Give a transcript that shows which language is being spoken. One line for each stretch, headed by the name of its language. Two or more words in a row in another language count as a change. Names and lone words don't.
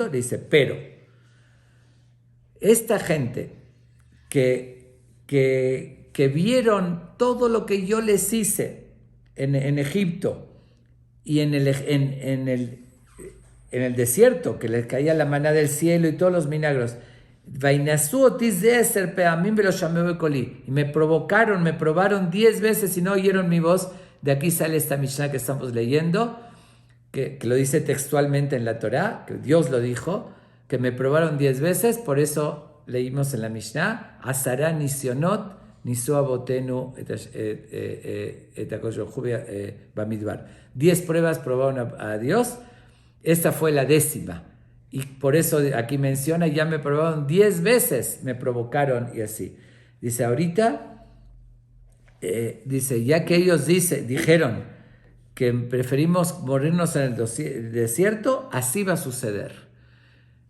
Spanish: Le dice, pero esta gente que vieron todo lo que yo les hice en Egipto y en el desierto, que les caía la maná del cielo y todos los milagros, y me probaron 10 veces y no oyeron mi voz. De aquí sale esta Mishnah que estamos leyendo, que lo dice textualmente en la Torá, que Dios lo dijo, que me probaron 10 veces. Por eso leímos en la Mishnah,
Hebrew: עשרה נסיונות ניסו אבותינו במדבר.
Spanish: 10 pruebas probaron a Dios. Esta fue la 10ª. Y por eso aquí menciona, ya me probaron 10 veces, me provocaron y así. Dice, ahorita, dice, ya que ellos dijeron que preferimos morirnos en el desierto, así va a suceder.